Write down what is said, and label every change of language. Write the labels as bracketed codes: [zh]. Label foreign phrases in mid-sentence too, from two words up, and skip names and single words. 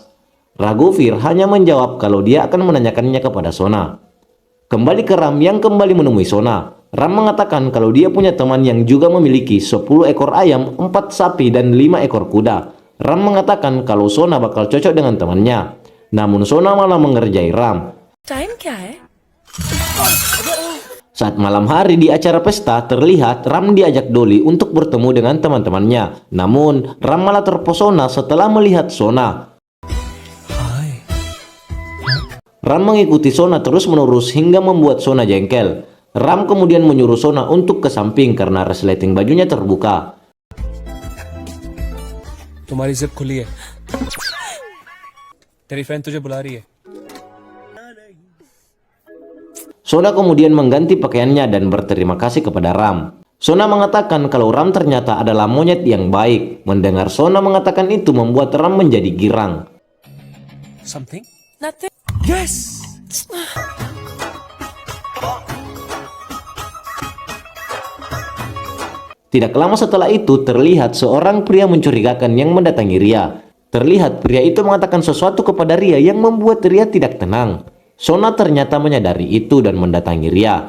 [id] Raghuveer hanya menjawab kalau dia akan menanyakannya kepada Sona. Kembali ke Ram yang kembali menemui Sona. Ram mengatakan kalau dia punya teman yang juga memiliki 10 ekor ayam, 4 sapi, dan 5 ekor kuda. Ram mengatakan kalau Sona bakal cocok dengan temannya. Namun Sona malah mengerjai Ram. [hi] टाइम क्या है? [id] Saat malam hari di acara pesta, terlihat Ram diajak Dolly untuk bertemu dengan teman-temannya. Namun, Ram malah terpesona setelah melihat Sona. Ram mengikuti Sona terus-menerus hingga membuat Sona jengkel. Ram kemudian menyuruh Sona untuk ke samping karena resleting bajunya terbuka. [hi] तुम्हारी जिप खुली है तेरी फ्रेंड तुझे बुला रही है [id] Sona kemudian mengganti pakaiannya dan berterima kasih kepada Ram. Sona mengatakan kalau Ram ternyata adalah monyet yang baik. Mendengar Sona mengatakan itu membuat Ram menjadi girang. [en] something Nothing. yes [id] Tidak lama setelah itu terlihat seorang pria mencurigakan yang mendatangi Ria. Terlihat pria itu mengatakan sesuatu kepada Ria yang membuat Ria tidak tenang. Sona ternyata menyadari itu dan mendatangi Ria.